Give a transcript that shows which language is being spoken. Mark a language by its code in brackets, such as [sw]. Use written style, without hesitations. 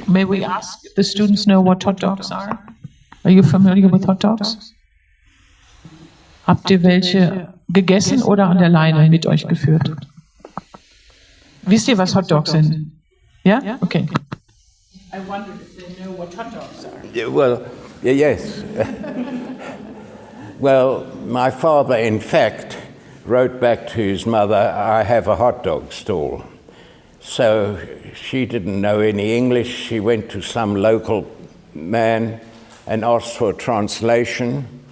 [en] May we ask the students know what hot dogs are? Are you familiar with hot dogs? [de] Habt ihr welche gegessen oder an der Leine mit euch geführt? Wisst ihr, was Hot Dogs sind? Ja? Okay. [en] I wondered if they know what hot dogs are. Well, yes. Well, my father, in fact, wrote back to his mother, I have a hot dog stall. So she didn't know any English. She went to some local man and asked for a translation.